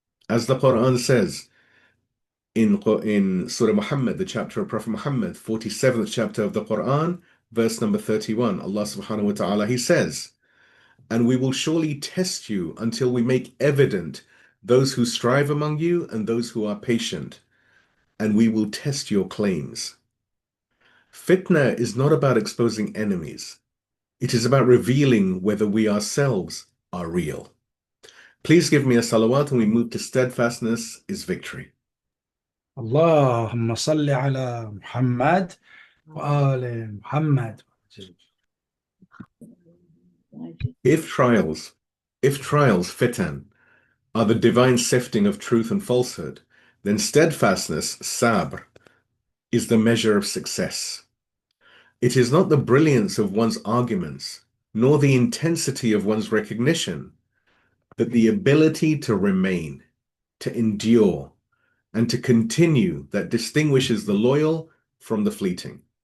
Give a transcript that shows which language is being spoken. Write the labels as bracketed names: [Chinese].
[English] As the Quran says in Surah Muhammad, the chapter of Prophet Muhammad, 47th chapter of the Quran, verse number 31, Allah subhanahu wa ta'ala, he says, and we will surely test you until we make evident those who strive among you and those who are patient, and we will test your claims. Fitna is not about exposing enemies. It is about revealing whether we ourselves are real. Please give me a salawat and we move to steadfastness is victory. [Arabic] اللهم صل على محمد وآل محمد. [English] If trials, fitan, are the divine sifting of truth and falsehood, then steadfastness, sabr, is the measure of success. It is not the brilliance of one's arguments, nor the intensity of one's recognition, but the ability to remain, to endure, and to continue that distinguishes the loyal from the fleeting.